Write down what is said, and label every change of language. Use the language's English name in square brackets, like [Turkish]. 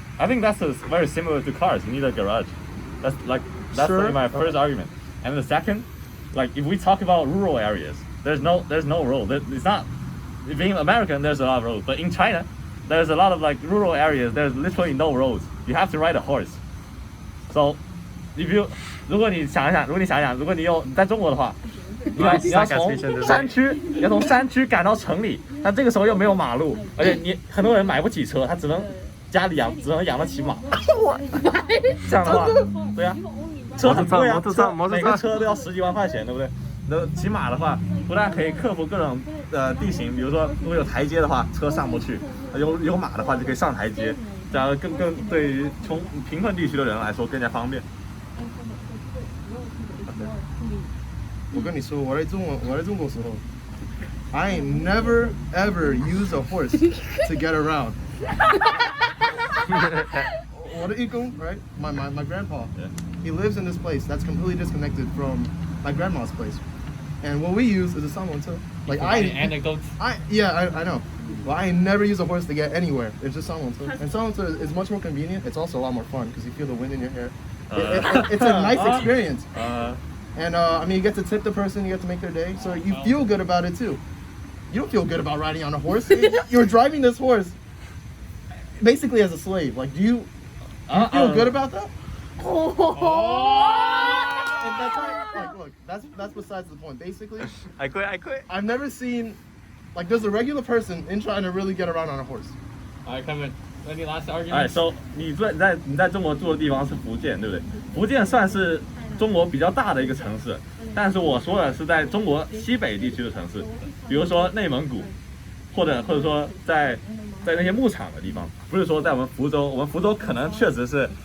[English] I think that's very similar to cars. You need a garage. That's Sure. my first argument. And the second, like if we talk about rural areas, there's no road. It's not. Being American, there's a lot of roads, but in China, there's a lot of like rural areas. There's literally no roads. You have to ride a horse. [Chinese] So,如果你想一想，如果你在中国的话，你要从山区赶到城里，但这个时候又没有马路，而且很多人买不起车，他家里只能养得起马。这样的话，对呀，车很贵啊，每个车都要10几万块钱，对不对？那骑马的话，不但可以克服各种地形，比如说如果有台阶的话，车上不去；有马的话就可以上台阶，这样更对于贫困地区的人来说更加方便。我跟你说，我在中国时候 [English] I never ever use a horse to get around. [Chinese] 我的义工 [English] right? My grandpa, he lives in this place that's completely disconnected from my grandma's place. And what we use is a 三轮车. Like anecdotes. I know. Well, I never use a horse to get anywhere. It's just 三轮车. And 三轮车 is much more convenient. It's also a lot more fun because you feel the wind in your hair. It's a nice experience. And I mean, you get to tip the person, you get to make their day, so you feel good about it too. You don't feel good about riding on a horse. You're driving this horse basically as a slave. Like, do you feel good about that? And that's like, look, that's besides the point. Basically, I quit. I've never seen, like, there's a regular person in trying to really get around on a horse. Alright, Kevin. Any last argument? Alright, so [Chinese] 你在中国住的地方是福建，对不对？福建算是中国比较大的一个城市，但是我说的是在中国西北地区的城市，比如说内蒙古，或者说在那些牧场的地方，不是说在我们福州可能确实是